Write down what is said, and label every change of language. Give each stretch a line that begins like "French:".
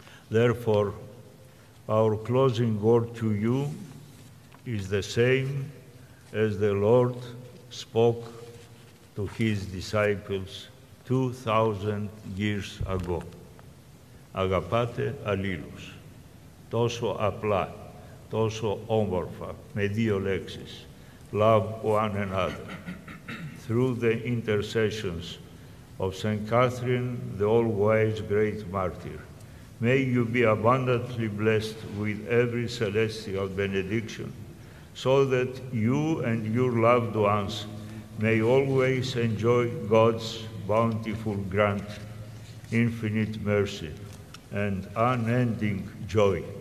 English: Therefore, our closing word to you is the same as the Lord spoke to his disciples 2,000 years ago.
Greek: Αγαπάτε αλλήλους. Τόσο απλά, τόσο όμορφα, με δύο λέξεις.
English: Love one another. Through the intercessions of St. Catherine, the all-wise great martyr, may you be abundantly blessed with every celestial benediction, so that you and your loved ones may always enjoy God's bountiful grant, infinite mercy, and unending joy.